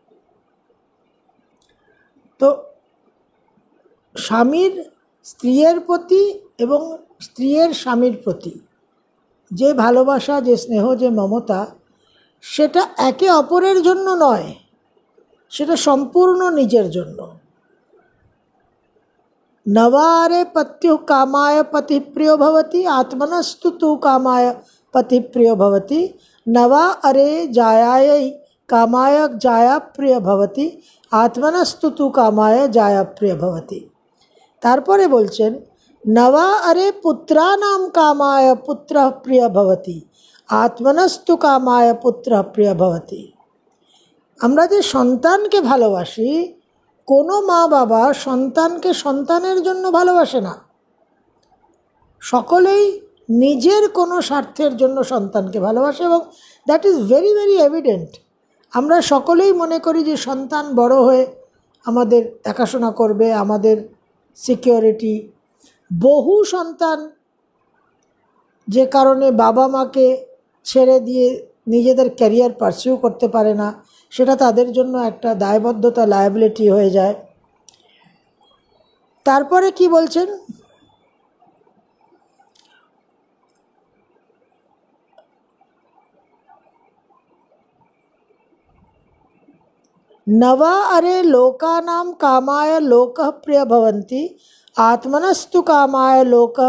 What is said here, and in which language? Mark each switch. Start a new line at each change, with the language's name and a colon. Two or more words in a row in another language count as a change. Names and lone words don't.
Bangla: তো স্বামীর স্ত্রীর প্রতি এবং স্ত্রীর স্বামীর প্রতি যে ভালোবাসা, যে স্নেহ, যে মমতা, সেটা একে অপরের জন্য নয়, সেটা সম্পূর্ণ নিজের জন্য।
Sanskrit: नवारे पत्यु कामाय पति प्रियो भवति आत्मनस्तु तु कामाय पति प्रियो भवति नवा अरे जायाय कामाय जाया प्रिय भवति आत्मनस्तु तु कामाय जाया प्रिय भवति।
Bangla: তারপরে বলছেন
Sanskrit: नवा अरे पुत्रानां कामाय पुत्र प्रिय भवति आत्मनस्तु कामाय पुत्र प्रिय भवति।
Bangla: আমরা যে সন্তানকে ভালোবাসি, কোনো মা বাবা সন্তানকে সন্তানের জন্য ভালোবাসে না, সকলেই নিজের কোনো স্বার্থের জন্য সন্তানকে ভালোবাসে, এবং
English: that is very very evident.
Bangla: আমরা সকলেই মনে করি যে সন্তান বড় হয়ে আমাদের দেখাশোনা করবে, আমাদের সিকিউরিটি। বহু সন্তান যে কারণে বাবা মাকে ছেড়ে দিয়ে নিজেদের ক্যারিয়ার পারসিউ করতে পারে না, সেটা তাদের জন্য একটা দায়বদ্ধতা, লায়াবিলিটি হয়ে যায়। তারপরে কি বলছেন,
Sanskrit: नवा अरे लोकानां कामाय लोकः प्रिय भवन्ति आत्मनस्तु कामाय लोकः